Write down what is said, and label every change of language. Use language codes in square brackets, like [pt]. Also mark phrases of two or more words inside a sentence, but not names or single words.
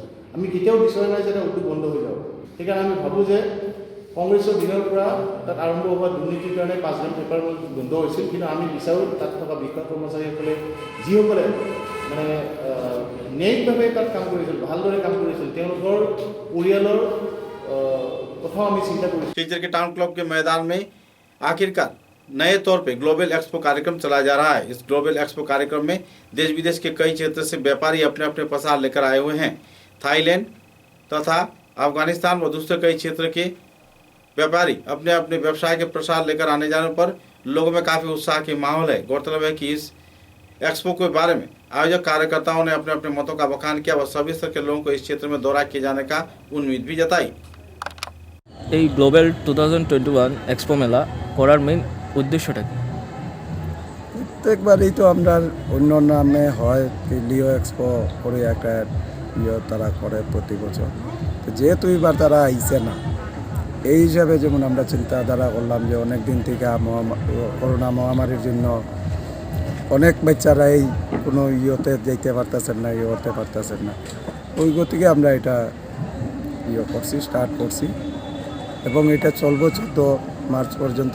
[as] আমি কেতিয়াও বিচৰা নাই যে এটা উদ্যোগ বন্ধ হৈ যাব। সেইকাৰণে আমি ভাবোঁ যে কংগ্ৰেছৰ দিনৰ পৰা তাত আৰম্ভ হোৱা দুৰ্নীতিৰ কাৰণে 5 গ্ৰাম পেপাৰ বন্ধ হৈছিল। কিন্তু আমি বিচাৰোঁ তাত থকা বিষয়া কৰ্মচাৰীসকলে যিসকলে মানে ন্যায়িকভাৱে তাত কাম কৰিছিল, ভালদৰে কাম কৰিছিল, তেওঁলোকৰ পৰিয়ালৰ কথাও আমি চিন্তা কৰিছোঁ। [hi] टीचर के [en] town club [hi] के मैदान में आखिरकार नए तौर पे [en] global expo [hi] कार्यक्रम चलाया जा रहा है। इस [en] global expo [hi] कार्यक्रम में देश विदेश के कई क्षेत्र से व्यापारी अपने अपने प्रसार लेकर आए हुए हैं। थाईलैंड तथा अफगानिस्तान व दूसरे कई क्षेत्र के व्यापारी अपने अपने व्यवसाय के प्रसार लेकर आने जाने पर लोगों में काफ़ी उत्साह की माहौल है। गौरतलब है कि इस एक्सपो के बारे में आयोजक कार्यकर्ताओं ने अपने अपने मतों का बखान किया व सभी स्तर के लोगों को इस क्षेत्र में दौरा किए जाने का उम्मीद भी जताई। [bn] এই [en] global 2021 expo [bn] মেলা করার মেইন উদ্দেশ্যটা কি? প্রত্যেকবারই তো আমরা অন্য নামে হয় লিও এক্সপো করে একটা তারা করে প্রতি বছর। তো যেহেতু এবার তারা আইছে না, এই হিসাবে যেমন আমরা চিন্তাধারা করলাম যে অনেক দিন থেকে করোনা মহামারীর জন্য অনেক বাচ্চারা এই কোনো ইয়েতে যেতে পারতেছেন না, হতে পারতেছেন না, ওই গতিকে আমরা এটা করছি, স্টার্ট করছি এবং এটা চলবে 14 মার্চ পর্যন্ত।